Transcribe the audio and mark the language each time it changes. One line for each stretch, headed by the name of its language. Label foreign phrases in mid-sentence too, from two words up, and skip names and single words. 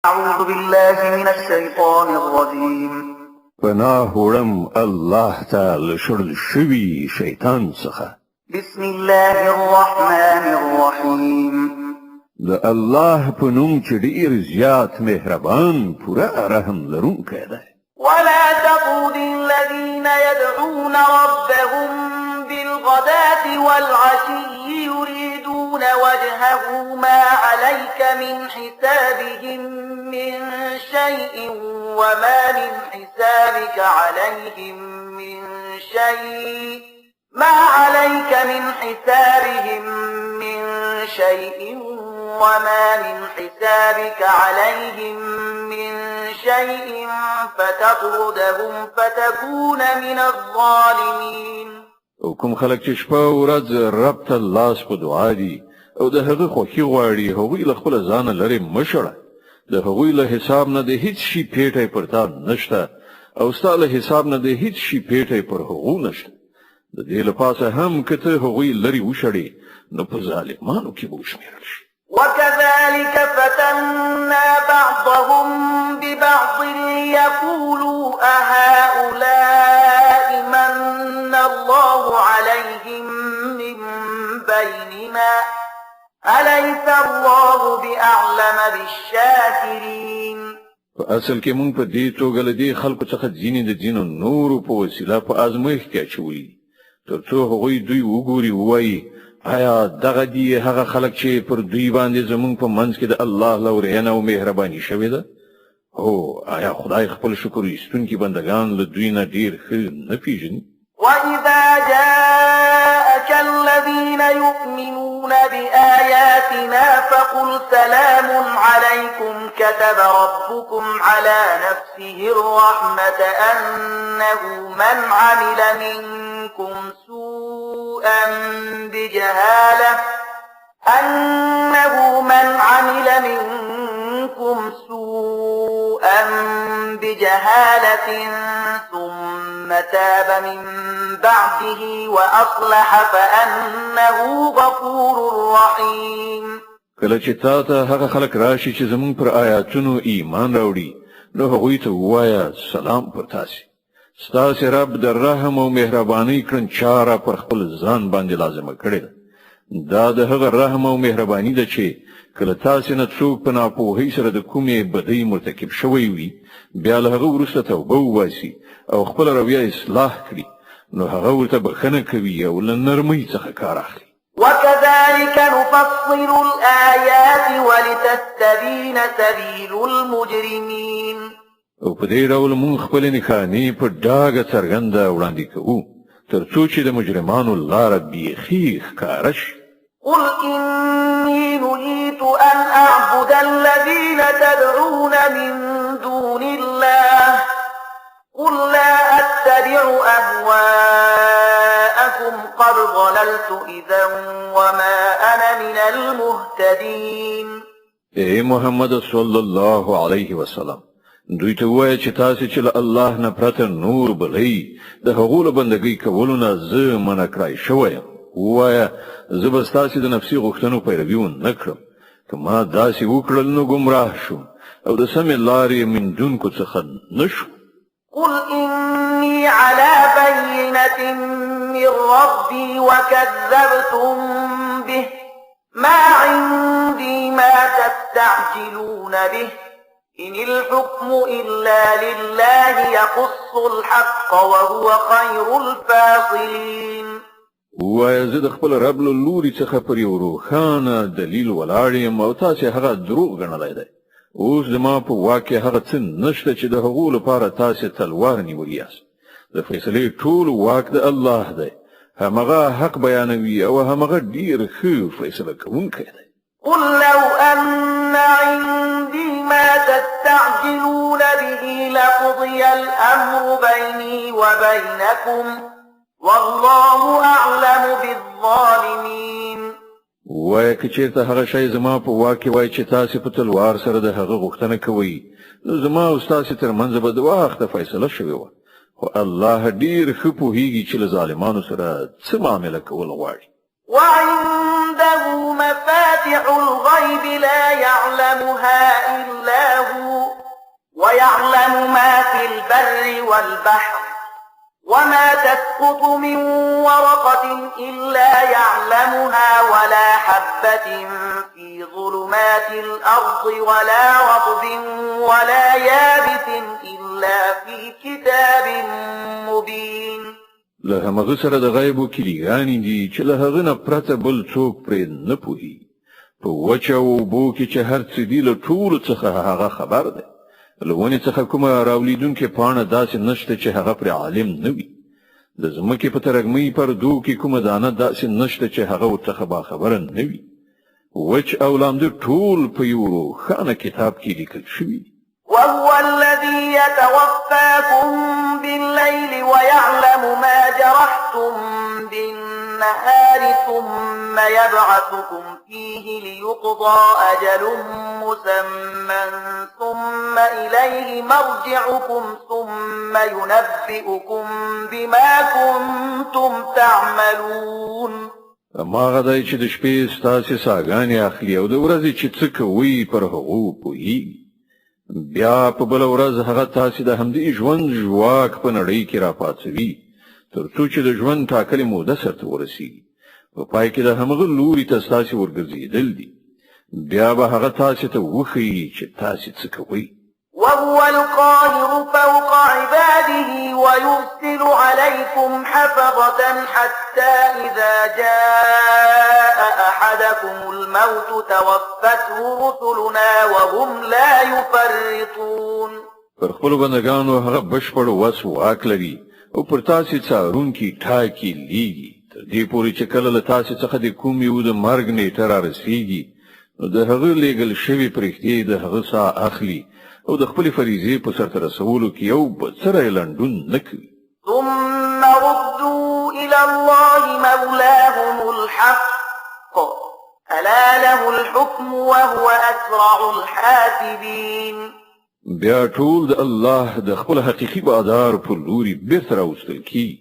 Arabic: أعوذ بالله من الشيطان الرجيم.
Pashto: پناه وړم الله تعالی شړل شوی شیطان څخه.
Arabic: بسم الله الرحمن الرحيم.
Pashto: د الله په نوم چې ډیر زیات مهربان پوره رحم لرونکی دی.
Arabic: ولا تطرد الذين يدعون ربهم بالغداة والعشي يريدون وجهه ما عليك من حسابهم من شيء وما من حسابك عليهم من شيء ما عليك من حسابهم من شيء وما من حسابك عليهم من شيء فتطردهم فتكون من الظالمين.
Pashto: او کوم خلک چې شپه او ورځ رب ته لاس په دعا دي او د هغه خوښي غواړي هغوی له خپل ځانه لرې مشړه. د هغوی له حساب نه د هیڅ شي پیټی پر تا نشته او ستا له حساب نه د هیڅ شي پیټی پر هغو نشته. د دې لپاسه هم که ته هغوی لرې وشړې نو په ظالمانو کې به وشمېرل شي.
Arabic: وكذلك فتنا بعضهم ببعض ليقولوا أهؤلاء من الله عليهم من بيننا أليس الله بأعلم بالشاكرين.
Pashto: په اصل کې مونږ په دې توګه له دې خلکو څخه ځینې د ځینو نورو په وسیله په ازمایښت کې اچولي ترڅو هغوی دوی وګوري وایي آیا دغه دی هغه خلک چې پر دوی باندې زمونږ په منځ کې د الله لورینه او مهرباني شوې ده؟ هو آیا خدای خپل شکر ایستونکي بندگان له دوی نه ډیر ښه نه پیژني؟
Arabic: وإذا جاءك الذين يؤمنون بآياتنا فقل سلام عليكم كتب ربكم على نفسه الرحمة أنه من عمل منكم سوءا بجهالة ثم تاب من بعده وأصلح فأنه غفور رحيم.
Pashto: کله چې تا ته هغه خلک راشي چې زمون پر آیاتونو ایمان راوړي نو هغوی ته ووایه سلام پر تاسو. ستاسو رب د رحم او مهرباني کړنچاره پر خپل ځان باندې لازمه کړې ده. دا د هغه رحم او مهرباني ده چې کله تاسو نه څوک په ناپوهۍ سره د کومې بدۍ مرتکب شوی وي بیا له هغه وروسته توبه وباسي او خپل رویه اصلاح کړي نو هغه ورته بخښنه کوي او له نرمۍ څخه کار اخلي.
Arabic: وكذلك نفصل الآيات ولتستبين سبيل المجرمين.
Pashto: او په دې ډول مونږ خپل نښانې په ډاګه څرګنده وړاندې کوو ترڅو چې د مجرمانو لاره بیخي ښکاره شي.
Arabic: قل إني نهيت أن أعبد الذين تدعون من دون الله قل لا أتبع أهواءكم قد ضللت إذا وما أنا من المهتدين.
Pashto: اے محمد
Arabic: صلی الله علیه وسلم
Pashto: دوی ته وایي چې تاسو چې له الله نه پرته نور بلئ د هغو له بندګۍ کولو نه زه منع کړی شوی یم. ووایه زه به ستاسو د نفسي غوښتنو پیروي ونه کړم. که ما داسې وکړل نو ګمراه شوم او د سمې لارې موندونکو څخه نه شوم.
Arabic: قل إني على بينة من ربي وكذبتم به ما عندي ما تستعجلون به إن الحكم إلا لله يقص الحق وهو خير الفاصلين.
Pashto: وایه زه د خپل رب له لوري څخه پر یو روښانه دلیل ولاړ یم او تاسې هغه دروغ ګڼلی دی. اوس زما په واک کې هغه څه نشته چې د هغو لپاره تاسې تلوار نیولي یاست. د فیصلې ټول واک د الله دی. همغه حق بیانوي او همغه ډیر ښه فیصله کوونکی دی.
Arabic: قل لو أن عندي ما تستعجلون به لقضي الأمر بيني وبينكم والله أعلم بالظالمين.
Pashto: وایه که چېرته هغه شی زما په واک کې وای چې تاسې په تلوار سره د هغه غوښتنه کوئ نو زما او ستاسې ترمنځ به د وخته فیصله شوې وه. خو الله ډیر ښه پوهیږي چې له ظالمانو سره څه معامله کول غواړي.
Arabic: وعنده مفاتح الغيب لا يعلمها إلا هو ويعلم ما في البر والبحر وما تسقط من ورقة إلا يعلمها ولا حبة في ظلمات الأرض ولا رطب ولا يابس إلا في كتاب مبين.
Pashto: له هغه سره د غیبو کلیګانې دي چې له هغه نه پرته بل څوک پرې نه پوهیږي. په وچه اوبو کې چې هر څه دي له ټولو څخه هغه خبر دی. له ونې څخه کومه راولیدونکې پاڼه داسې نشته چې هغه پرې عالم نه وي. د ځمکې په ترږمۍ پردو کې کومه دانه داسې نشته چې هغه ورڅخه باخبره نه وي. وچ او لامده ټول په یو روښانه کتاب کې لیکل شوي دي.
Arabic: وهو الذي يتوفاكم بالليل ويعلم ما جرحتم بالنهار ثم يبعثكم فيه ليقضى أجل مسمى ثم إليه مرجعكم ثم ينبئكم بما كنتم تعملون.
Pashto: ما غدای چې د شپې ستاسې ساګانې اخلي او د ورځې چې څه کوي پر هغو پوهیږي. بیا په بل ورځ هغه تاسې د همدې ژوند ژواک په نړۍ کې راپاڅوي تر څو چې د ژوند ټاکلې موده سرته ورسیږي. په پای کې د همغه لوري ته ستاسې ورګرځېدل دي. بیا به هغه تاسې ته وښیي چې تاسې څه کوئ.
Arabic: وهو القاهر فوق عباده ويرسل عليكم حفظة حتى إذا جاء أحدكم الموت توفته رسلنا وهم لا يفرطون.
Pashto: پر خپلو بندګانو هغه بشپړ وس واک لري او پر تاسې څارونکي ټاکي لیږي تر دې پورې چې کله له تاسې څخه د کوم یو د مرګ نیټه رارسیږي نو د هغه لیږل شوي پرښتې د هغه ساه اخلي او د خپل فریضې په سرته رسولو کې یو بڅره لنډون نه کوي.
Arabic: ثم ردوا إلى الله مولاهم الحق ألا له الحكم وهو أسرع الحاسبين.
Pashto: بیا ټول د الله د خپل حقیقي بادار په لوري بیرته راوستل کی.